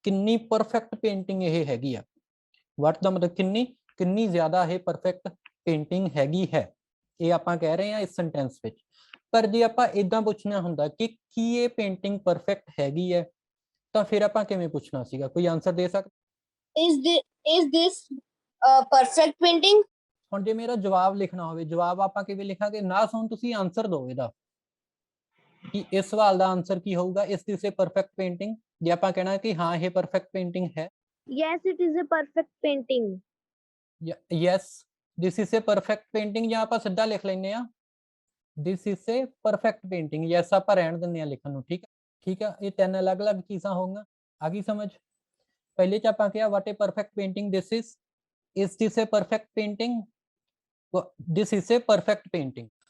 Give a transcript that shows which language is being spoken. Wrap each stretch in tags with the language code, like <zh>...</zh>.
<pa>ਕਿੰਨੀ perfect painting ਇਹ ਹੈਗੀ ਆ। ਵਾਟ ਦਾ ਮਤਲਬ ਕਿੰਨੀ ਜ਼ਿਆਦਾ ਇਹ ਪਰਫੈਕਟ ਪੇਂਟਿੰਗ ਹੈਗੀ ਹੈ, ਇਹ ਆਪਾਂ ਕਹਿ ਰਹੇ ਹਾਂ ਇਸ ਸੈਂਟੈਂਸ ਵਿੱਚ। ਪਰ ਜੇ ਆਪਾਂ ਇਦਾਂ ਪੁੱਛਣਾ ਹੁੰਦਾ ਕਿ ਕੀ ਇਹ ਪੇਂਟਿੰਗ ਪਰਫੈਕਟ ਹੈਗੀ ਹੈ, ਤਾਂ ਫਿਰ ਆਪਾਂ ਕਿਵੇਂ ਪੁੱਛਣਾ ਸੀਗਾ? ਕੋਈ ਆਨਸਰ ਦੇ ਸਕਦਾ?</pa> <en>Is this a perfect painting?</en> <pa>ਹੁਣ ਜੇ ਮੇਰਾ ਜਵਾਬ ਲਿਖਣਾ ਹੋਵੇ, ਜਵਾਬ ਆਪਾਂ ਕਿਵੇਂ ਲਿਖਾਂਗੇ? ਨਾ ਸੁਣ, ਤੁਸੀਂ ਆਨਸਰ ਦਿਓ ਇਹਦਾ, ਕਿ ਇਸ ਸਵਾਲ ਦਾ ਆਨਸਰ ਕੀ ਹੋਊਗਾ?</pa> <en>Is this a perfect painting.</en> <pa>ਜੇ ਆਪਾਂ ਕਹਿਣਾ ਕਿ ਹਾਂ ਇਹ ਪਰਫੈਕਟ ਪੇਂਟਿੰਗ ਹੈ,</pa> <en>Yes, it is a perfect painting. Yes this is a perfect painting,</en> <pa>ਜਾਂ ਆਪਾਂ ਸਿੱਧਾ ਲਿਖ ਲੈਂਦੇ ਆ</pa> <en>This is a perfect painting.</en> <pa>Yes ਆਪਾਂ ਰਹਿਣ ਦਿੰਦੇ ਆ ਲਿਖਣ ਨੂੰ, ਠੀਕ ਹੈ। ਠੀਕ ਆ, ਇਹ ਤਿੰਨ ਅਲੱਗ-ਅਲੱਗ ਚੀਜ਼ਾਂ ਹੋਊਗੀਆਂ। ਆ ਗਈ ਸਮਝ? ਪਹਿਲੇ ਚ ਆਪਾਂ ਕਿਹਾ</pa> <en>What a perfect painting this is this a perfect painting, this is a perfect painting.</en>